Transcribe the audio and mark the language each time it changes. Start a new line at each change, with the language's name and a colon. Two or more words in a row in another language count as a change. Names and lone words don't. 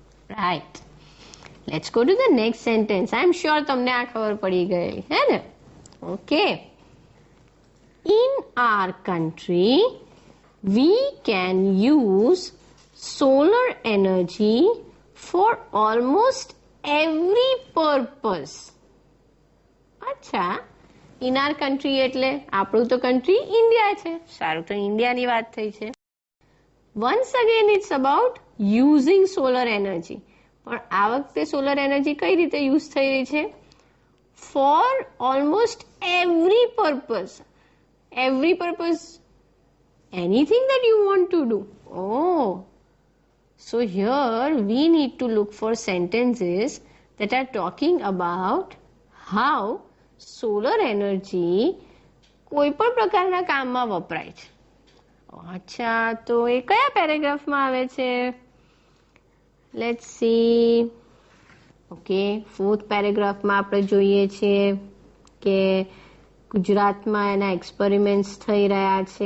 English: Right. Let's go to the next sentence. I am sure
Gujarati: તમને આ ખબર પડી ગઈ હે ને? ઓકે.
English: In our country, we can use solar energy for almost every purpose.
Gujarati: અચ્છા,
English: in our country
Gujarati: એટલે આપણું તો કન્ટ્રી ઇન્ડિયા છે. સારું, તો ઇન્ડિયાની વાત થઈ છે.
English: Once again it's about using solar energy.
Gujarati: પણ આ વખતે
English: solar energy
Gujarati: કઈ રીતે યુઝ થઈ રહી છે?
English: For almost every purpose. Every purpose, anything that you want to do. Oh, so here we need to look for sentences that are talking about how solar energy
Gujarati: કોઈ પણ પ્રકારના કામમાં વપરાય છે. અચ્છા, તો એ કયા પેરેગ્રાફમાં આવે છે?
English: Let's see.
Gujarati: ઓકે, 4th પેરેગ્રાફમાં આપણે જોઈએ છીએ કે ગુજરાતમાં એના એક્સપેરિમેન્ટ્સ થઈ રહ્યા છે.